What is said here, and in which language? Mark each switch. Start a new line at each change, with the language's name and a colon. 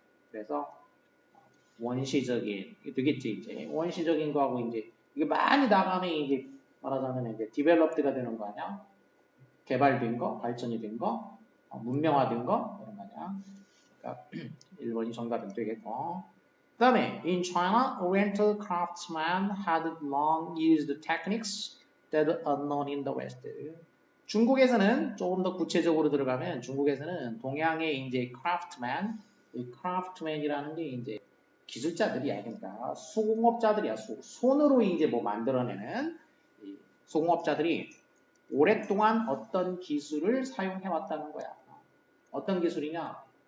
Korean: 그래서 원시적인 되겠지 이제 원시적인 거하고 이제 이게 많이 나가면 이제 말하자면 이제 디벨롭드가 되는 거 아니야? 개발된 거, 발전이 된 거, 문명화된 거 그런 거 아니야? 그러니까 1번이 정답이 되겠고. 그다음에
English: in China, Oriental craftsmen had long used techniques that are unknown in the West.
Korean: 중국에서는 조금 더 구체적으로 들어가면 중국에서는 동양의 이제 크래프트맨, 이 크래프트맨이라는 게 이제 기술자들이야. 그러니까 수공업자들이야. 손으로 이제 뭐 만들어내는 이 수공업자들이 오랫동안 어떤 기술을 사용해 왔다는 거야. 어떤 기술이냐?